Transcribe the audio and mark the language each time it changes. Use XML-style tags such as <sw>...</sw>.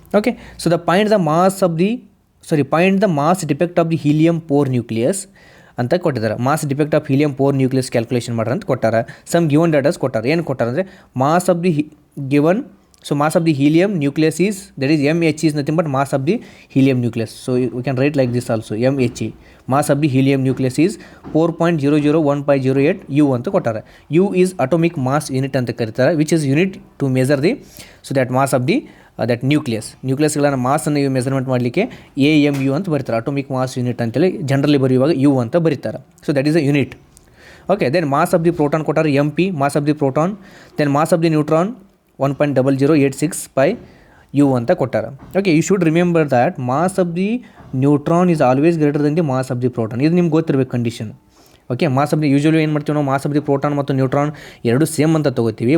<en>Okay, so point the mass defect of the helium four nucleus ಅಂತ ಕೊಟ್ಟಿದ್ದಾರೆ.</en> <kn>Mass defect of helium four nucleus calculation ಮಾಡ್ರಿ ಅಂತ ಕೊಟ್ಟಾರೆ. Some given ಡಾಟಾಸ್ ಕೊಟ್ಟಾರೆ.</kn> <en>ಏನು ಕೊಟ್ಟಾರೆ ಅಂದರೆ mass of the given, so mass of the helium nucleus is, that is MHE is nothing but mass of the helium nucleus. So we can write like this also, MHE, mass of the helium nucleus is 4.001508 U</en> <kn>ಅಂತ ಕೊಟ್ಟಾರೆ.</kn> <en>U is atomic mass unit ಅಂತ ಕರೀತಾರೆ, which is unit to measure the, so that mass of the that ನ್ಯೂಕ್ಲಿಯಸ್ಗಳನ್ನು ಮಾಸನ್ನು ಇವು measurement ಮಾಡಲಿಕ್ಕೆ AMU ಅಂತ ಬರೀತಾರೆ, ಅಟೋಮಿಕ್ ಮಾಸ್ ಯೂನಿಟ್ ಅಂತೇಳಿ ಜನರಲಿ ಬರೆಯುವಾಗ U ಅಂತ ಬರೀತಾರೆ. So that is a unit. Okay, then mass of the proton ಕೊಟ್ಟಾರೆ MP, mass of the proton. Then mass of the neutron 1.0086 U ಅಂತ ಕೊಟ್ಟಾರೆ. Okay, you should remember that mass of the neutron is always greater than the mass of the proton.</en> <kn>ಇದು ನಿಮ್ಗೆ ಗೊತ್ತಿರಬೇಕು condition. Okay, mass of the usually ಏನು ಮಾಡ್ತೀವಿ ನಾವು, mass of the proton ಮತ್ತು neutron ಎರಡು same ಅಂತ ತೊಗೋತೀವಿ.</kn>